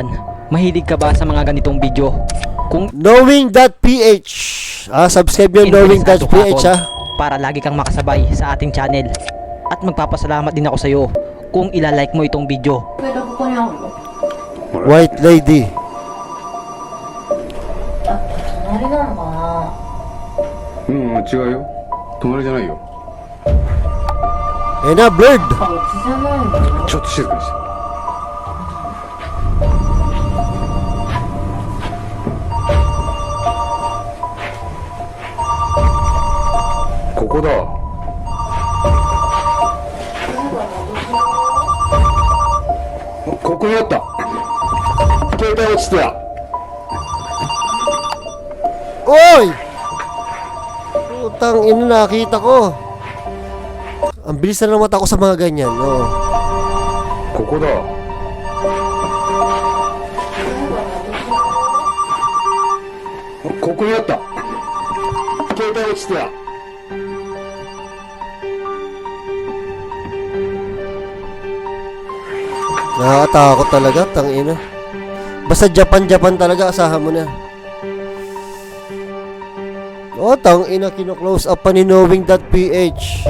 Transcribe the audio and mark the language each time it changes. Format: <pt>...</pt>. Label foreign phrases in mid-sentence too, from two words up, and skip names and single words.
<tl>Mahilig ka ba sa mga ganitong video? Kung Knowing.ph subscribe yung Knowing.ph para lagi kang makasabay sa ating channel. At magpapasalamat din ako sa iyo kung ilalike mo itong video.</tl> <en>White lady.</en> <ja>隣なのかな。違うよ。隣じゃないよ。</ja> <tl>Eh na, blurred.</tl> <ja>うちじゃないんだよ。ちょっと静かにして。ここだ。ここにあった。携帯落ちてた。</ja> <tl>Oy! Putang ina, nakita ko. Ang bilis na ng mata ko sa mga ganyan, no?</tl> <ja>ここだ。ここにあった。携帯落ちてた。</ja> <tl>Nakakatakot talaga, tangina. Basta Japan talaga, asahan mo na. Oh, tangina, kino-close up pa ni Knowing.ph.</tl>